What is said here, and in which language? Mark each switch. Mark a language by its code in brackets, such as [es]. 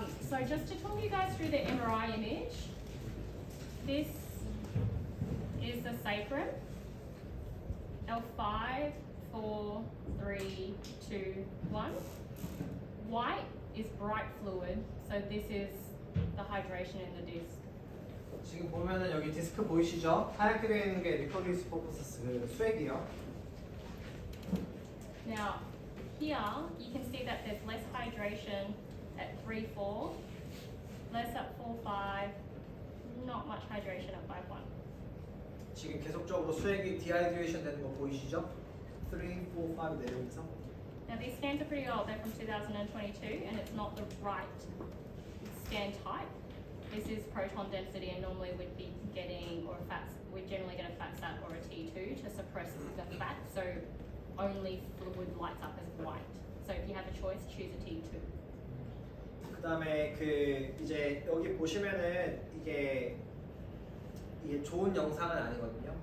[en] So just to talk you guys through the MRI image, this is the sacrum. L5, 4, 3, 2, 1. White is bright fluid, so this is the hydration in the disc. [ko] 지금 보면은 여기 디스크 보이시죠? 하얗게 되어 있는 게 리커리스 포커스 그 수액이요. [en] Now, here you can see that there's less hydration at 3, 4, less at 4, 5, not much hydration at 5, 1. [ko] 지금 계속적으로 수액이 디하이드레이션 되는 거 보이시죠? 3, 4, 5 내려오면서. [en] Now these scans are pretty old, they're from 2022 and it's not the right scan type. This is proton density and normally we'd be getting, or we generally get a fat sat or a T2 to suppress the fat, so only fluid lights up as white. So if you have a choice, choose a T2. [ko] 그다음에 그 이제 여기 보시면은 이게 좋은 영상은 아니거든요.